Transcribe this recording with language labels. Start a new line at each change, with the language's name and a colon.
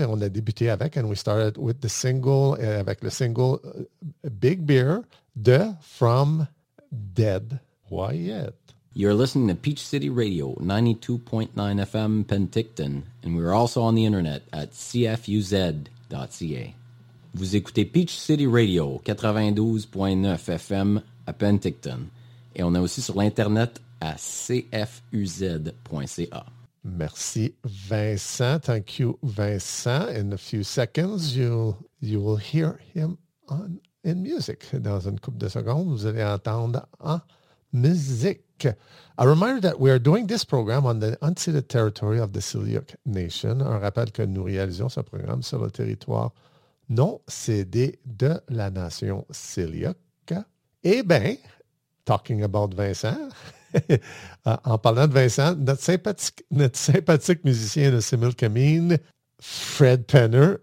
French: Et on a débuté avec,
English: and we started with the single,
French: avec le single Big Beer de From Dead Wyatt.
English: You're listening to Peach City Radio, 92.9 FM, Penticton, and we're also on the internet at cfuz.ca.
French: Vous écoutez Peach City Radio, 92.9 FM, à Penticton, et on est aussi sur l'internet à cfuz.ca. Merci, Vincent.
English: Thank you, Vincent. In a few seconds, you will hear him in music.
French: Dans une couple de secondes, vous allez entendre en musique.
English: A reminder that we are doing this program on the unceded territory of the Siliuk Nation.
French: Un rappel que nous réalisons ce programme sur le territoire non cédé de la nation Siliuk. Eh bien,
English: talking about Vincent,
French: en parlant de Vincent, notre sympathique musicien de Similkameen, Fred Penner.